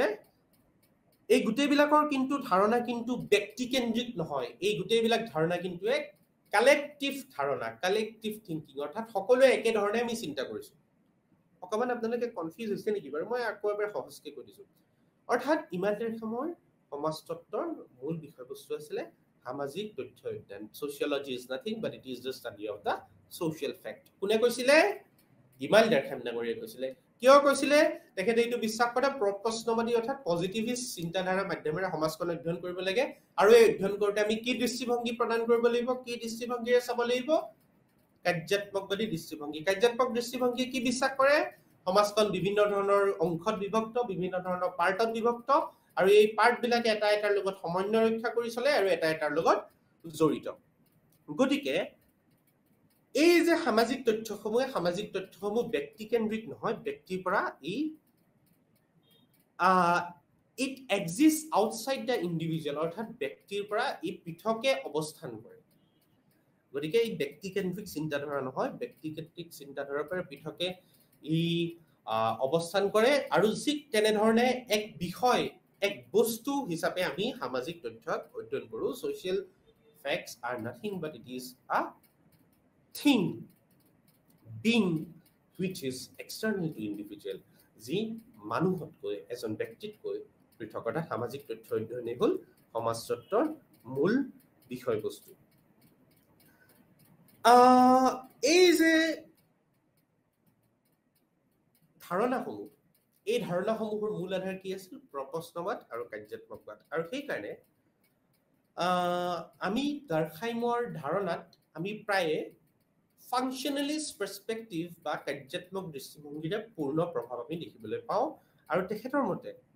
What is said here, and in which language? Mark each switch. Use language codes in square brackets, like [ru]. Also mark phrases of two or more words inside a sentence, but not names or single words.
[as] এই গোটেইবিলাকৰ কিন্তু ধাৰণা কিন্তু ব্যক্তিকেন্দ্ৰিক নহয়, এই গোটেইবিলাক ধাৰণা কিন্তু এক কালেক্টিভ ধাৰণা, [en] collective thinking, [as] অৰ্থাৎ সকলোৱে একেধৰণে আমি চিন্তা কৰিছো। অকণমান আপোনালোকে কনফিউজ হৈছে নেকি বাৰু? মই আকৌ এবাৰ সহজকৈ কৈ দিছো। অৰ্থাৎ ইমানুৱেল ডাৰ্কহাইমৰ সমাজতত্ত্বৰ মূল বিষয়বস্তু আছিলে সামাজিক তথ্য অধ্যয়ন। [en] Sociology is nothing but it is the study of the social fact. [as] কোনে কৈছিলে? ইমাইল ডাৰখাইম ডাঙৰীয়াই কৈছিলে কিয় কৈছিলে তেখেতে এইটো বিশ্বাস কৰে প্ৰশ্নবাদী অৰ্থাৎ পজিটিভিষ্ট চিন্তাধাৰা মাধ্যমেৰে সমাজখন অধ্যয়ন কৰিব লাগে আৰু এই অধ্যয়ন কৰোঁতে আমি কি দৃষ্টিভংগী প্ৰদান কৰিব লাগিব কি দৃষ্টিভংগীৰে চাব লাগিব কাৰ্যাত্মকবাদী দৃষ্টিভংগী কাৰ্যাত্মক দৃষ্টিভংগী কি বিশ্বাস কৰে সমাজখন বিভিন্ন ধৰণৰ অংশত বিভক্ত বিভিন্ন ধৰণৰ পাৰ্টত বিভক্ত আৰু এই পাৰ্ট বিলাকে এটা এটাৰ লগত সমন্বয় ৰক্ষা কৰি চলে আৰু এটা এটাৰ লগত জড়িত গতিকে এই যে সামাজিক তথ্যসমূহ ব্যক্তিকেন্দ্ৰিক নহয় ব্যক্তিৰ পৰা [en] it exists outside the individual [as] অৰ্থাৎ ব্যক্তিৰ পৰা ই পৃথকে অৱস্থান কৰে গতিকে এই ব্যক্তিকেন্দ্ৰিক চিন্তাধাৰা নহয় ব্যক্তিকেন্দ্ৰিক চিন্তাধাৰাৰ পৰা পৃথকে ই অৱস্থান কৰে আৰু ঠিক তেনেধৰণে এক বিষয় এক বস্তু হিচাপে আমি সামাজিক তথ্যক অধ্যয়ন কৰোঁ [en] social facts are nothing but it is a thing being which is external to individual [as] যি মানুহতকৈ এজন ব্যক্তিতকৈ পৃথকতা সামাজিক তথ্য অধ্যয়নে হ'ল সমাজতত্বৰ মূল বিষয়বস্তু এই যে ধাৰণাসমূহ এই ধাৰণাসমূহৰ মূল আধাৰ কি আছিল প্ৰশ্নবাদ আৰু কাৰ্যাত্মকবাদ আৰু সেই কাৰণে আমি ডাৰখাইমৰ ধাৰণাত আমি প্ৰায়ে [en] functionalist perspective [as] বা কাৰ্যাত্মক দৃষ্টিভংগীৰে পূৰ্ণ প্ৰভাৱ আমি দেখিবলৈ পাওঁ আৰু তেখেতৰ মতে